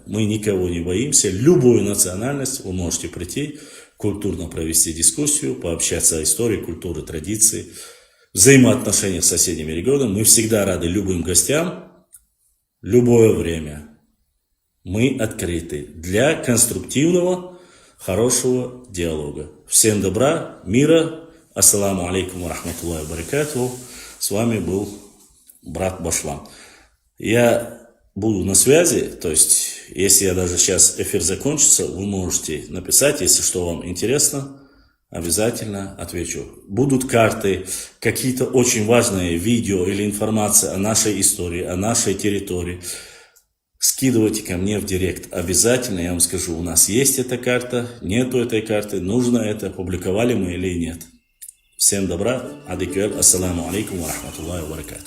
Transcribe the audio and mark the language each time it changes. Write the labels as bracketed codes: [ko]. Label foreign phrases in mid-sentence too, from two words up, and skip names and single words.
[ru] Мы никого не боимся, любую национальность вы можете прийти, культурно провести дискуссию, пообщаться о истории, культуре, традиции, взаимоотношениях с соседними регионами. Мы всегда рады любым гостям, любое время. Мы открыты для конструктивного, хорошего диалога. Всем добра, мира. [ar] السلام عليكم و رحمة الله و بركاته. [ru] С вами был брат Башлам. Я буду на связи, то есть, если я даже сейчас эфир закончится, вы можете написать, если что вам интересно, обязательно отвечу. Будут карты, какие-то очень важные видео или информация о нашей истории, о нашей территории. скидывайте ко мне в директ. Обязательно я вам скажу, у нас есть эта карта, нету этой карты, нужно это, опубликовали мы или нет. Всем добра, [ar] адиквел، السلام عليكم و رحمة الله و بركاته.